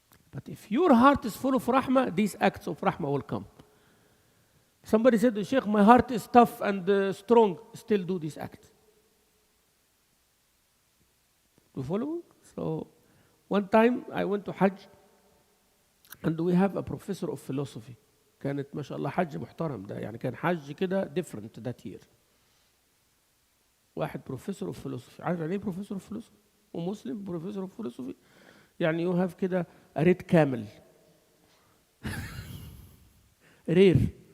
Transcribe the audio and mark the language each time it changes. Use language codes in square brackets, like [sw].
[en] But if your heart is full of rahmah, these acts of rahmah will come. Somebody said, Sheikh, my heart is tough and strong, still do these acts. You follow? So one time I went to Hajj, and we have a professor of philosophy. [ar] كانت ما شاء الله حج محترم ده، يعني كان حج كده different that year. [en] واحد professor of philosophy. عارف يعني ايه professor of philosophy؟ ومسلم professor of philosophy. يعني you have كده a red camel. rare.